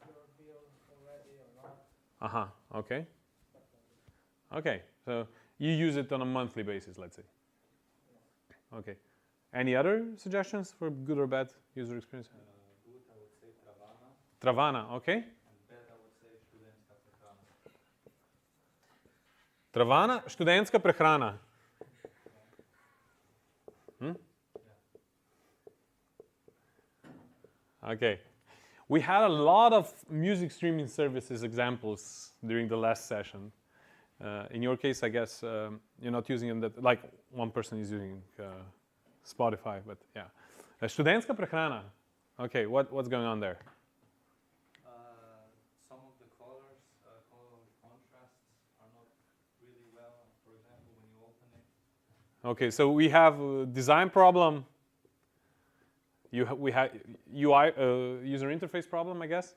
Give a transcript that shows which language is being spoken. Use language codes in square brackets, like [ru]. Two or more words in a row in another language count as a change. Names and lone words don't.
[en] Okay. Okay. So you use it on a monthly basis, let's say. Okay. Any other suggestions for good or bad user experience? Good, I would say Travana. Travana, okay. And bad, I would say študentska prehrana. Travana, študentska prehrana. Okay. We had a lot of music streaming services examples during the last session. In your case, I guess you're not using them that, like one person is using Spotify, but yeah. Študentska prehrana. Okay, what's going on there? Some of the colors, color contrasts are not really well. For example, when you open it. Okay, so we have a design problem. We have UI user interface problem, I guess.